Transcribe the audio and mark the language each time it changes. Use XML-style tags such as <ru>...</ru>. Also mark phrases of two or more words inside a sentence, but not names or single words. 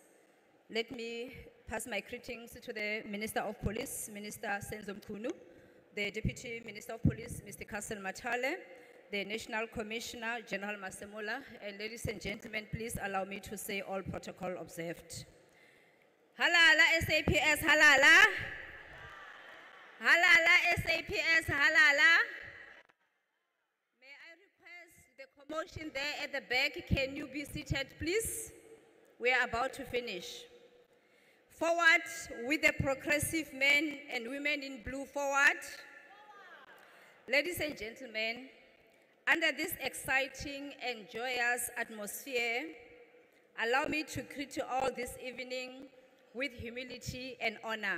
<en>Let me pass my greetings to the Minister of Police, Minister Senzo Mkhunu, the Deputy Minister of Police, Mr. Castle Matale, the National Commissioner, General Masemola, and ladies and gentlemen, please allow me to say all protocol observed.</en> <zu>Halala SAPS, halala. Halala SAPS, halala.</zu> <en>May I request the commotion there at the back, can you be seated, please? We are about to finish. Forward with the progressive men and women in blue, forward. Ladies and gentlemen, under this exciting and joyous atmosphere, allow me to greet you all this evening with humility and honor.</en>